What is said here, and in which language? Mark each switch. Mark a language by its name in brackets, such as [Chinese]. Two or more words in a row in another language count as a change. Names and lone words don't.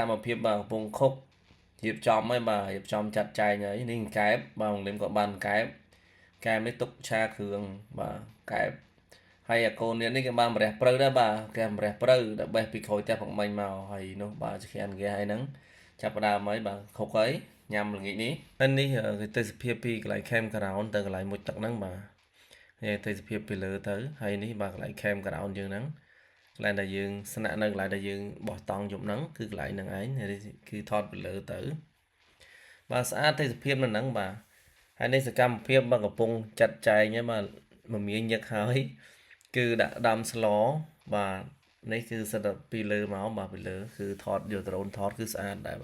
[Khmer] កម្មភាពបាទកំពុងខុករៀបចំហើយបាទរៀបចំចាត់ចែងហើយនេះកែបបាទបងលឹមក៏បានកែបនេះទុកឆាគ្រឿងបាទកែបហើយអាកូននេះគេបានម្រះព្រៅដែរបាទគេម្រះព្រៅដែលបេះពីក្រោយផ្ទះផងមិញមកហើយនោះបាទជាខានគេហើយហ្នឹងចាប់ផ្ដើមហើយបាទខុកហើយញ៉ាំល្ងាចនេះហើយនេះគឺទេសភាពពីកន្លែង [English] camp ground [Khmer] ទៅកន្លែងមុជទឹកហ្នឹងបាទហើយ ទេសភាពពីលើទៅហើយនេះបាទកន្លែង [English] camp ground [Khmer] យើងហ្នឹងកន្លែងដែលយើងស្នាក់នៅកន្លែងដែលយើងបោះតង់យប់ហ្នឹងគឺកន្លែងហ្នឹងឯងគឺថតពីលើទៅបាទស្អាតទេសភាពនៅហ្នឹងបាទហើយនេះសកម្មភាពបាទកំពុងចាត់ចែងហ្នឹងបាទមមាញឹកហើយគឺដាក់ដាំស្លបាទនេះគឺសិតតែពីលើមកបាទពីលើគឺថតយកដ្រូនថតគឺស្អាតដែរ